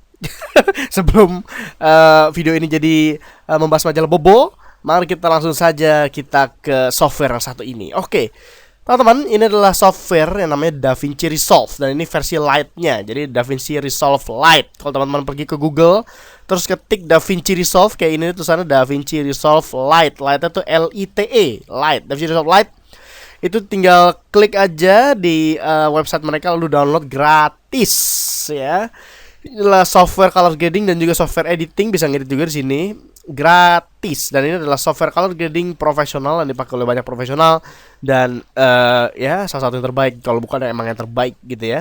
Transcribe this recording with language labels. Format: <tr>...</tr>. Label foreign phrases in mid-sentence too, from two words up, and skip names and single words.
<id>Sebelum video ini jadi membahas majalah Bobo, mari kita langsung saja kita ke software yang satu ini. Oke. Teman-teman, ini adalah software yang namanya DaVinci Resolve dan ini versi Lite-nya. Jadi DaVinci Resolve Lite. Kalau teman-teman pergi ke Google, terus ketik DaVinci Resolve kayak ini tulisannya DaVinci Resolve Lite. Lite itu Lite, Lite. DaVinci Resolve Lite. Itu tinggal klik aja di website mereka lalu download gratis ya. Inilah</id> <en>software color grading</en> <id>dan juga</id> <en>software editing,</en> <id>bisa ngedit juga di sini gratis, dan ini adalah</id> <en>software color grading</en> <id>profesional yang dipakai oleh banyak profesional dan ya salah satu yang terbaik, kalau bukan emang yang terbaik gitu ya.</id>